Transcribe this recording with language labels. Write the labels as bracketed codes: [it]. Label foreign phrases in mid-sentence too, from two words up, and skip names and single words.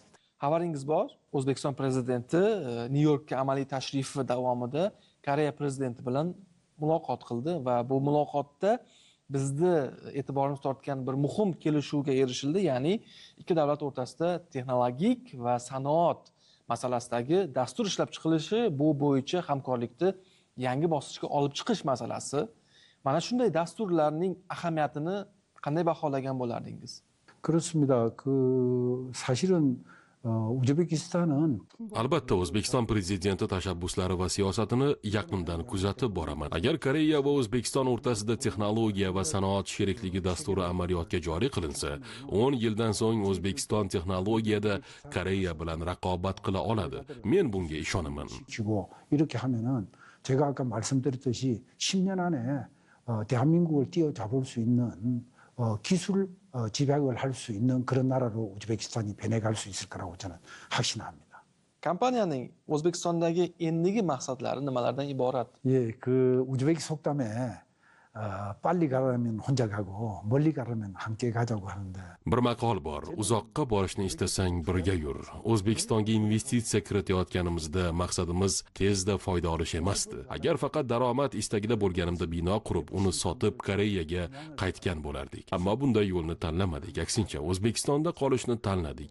[uz] Xabaringiz bor, O'zbekiston prezidenti Nyu-Yorkka amaliy tashrifi davomida Koreya prezidenti bilan muloqot qildi va bu muloqotda bizni e'tiborimiz tortgan bir muhim kelishuvga erishildi, ya'ni ikki davlat o'rtasida texnologik va sanoat masalasidagi dastur ishlab chiqilishi, bu bo'yicha hamkorlikni yangi bosqichga olib chiqish masalasi. Mana shunday dasturlarning ahamiyatini qanday baholagan bo'lardingiz? [ko] 그렇습니다. 사실은 우즈베키스탄은 [uz] Albatta, O'zbekiston prezidenti tashabbuslari va siyosatini yaqindan kuzatib boraman. Agar Koreya va O'zbekiston o'rtasida texnologiya va sanoat sherikligi dasturi amaliyotga joriy qilinsa, 10 yildan so'ng O'zbekiston texnologiyada Koreya bilan raqobat qila oladi. Men bunga ishonaman. [ko] 지고 이렇게 하면은 제가 아까 말씀드렸듯이 10년 안에 대한민국을 뛰어잡을 수 있는 기술 집약을 할 수 있는 그런 나라로 우즈베키스탄이 변해갈 수 있을 거라고 저는 확신합니다. [uz] Kompaniyaning O'zbekistondagi endigi maqsadlari nimalardan iborat? [ko] 예, 우즈베키 속담에 빨리 가려면 혼자 가고 멀리 가려면 함께 가자고 하는데 [uz] Bir maqol bor. Uzoqqa borishni istasang birga yur. O'zbekistonga investitsiya kiritayotganimizda maqsadimiz tezda foyda olish emasdi. Agar faqat daromad istagida bo'lganimda bino qurib, uni sotib Koreyaga qaytgan bo'lardik. Ammo bunday yo'lni tanlamadik. Aksincha, O'zbekistonda qolishni tanladik.